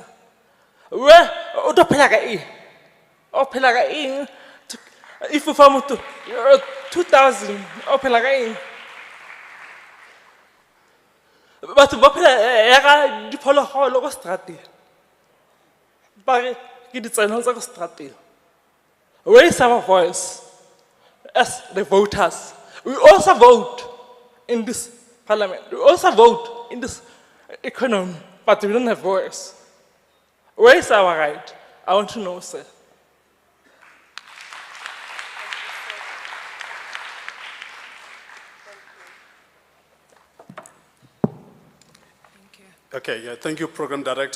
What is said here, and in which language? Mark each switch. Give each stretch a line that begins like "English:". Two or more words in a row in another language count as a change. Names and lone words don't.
English: Where? If you found 2,000,
Tswana: Batho ba phela ya ka diphologolo ko strateng. Ba re ke ditseno tsa ko strateng.
English: Raise our voice as the voters. We also vote in this parliament. We also vote in this economy, but we don't have voice. Where is our right? I want to know, sir. Okay, yeah, thank you, Program Director.